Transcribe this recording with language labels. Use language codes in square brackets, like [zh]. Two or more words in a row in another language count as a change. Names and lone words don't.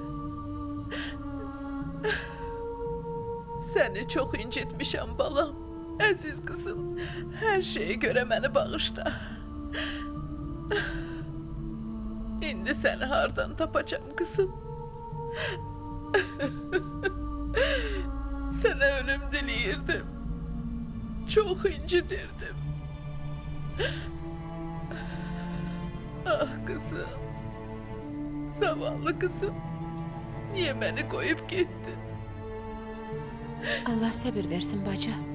[az] Səni çox incitmişəm balam. Əziz qızım, hər şeyə görə məni bağışla. İndi səni hardan tapacağım qızım? Sənə ölüm diləyirdim. [tr] Çok incidirdim. Ah kızım. Zavallı kızım. Niye beni koyup gittin? [az] Allah sabır versin bacı.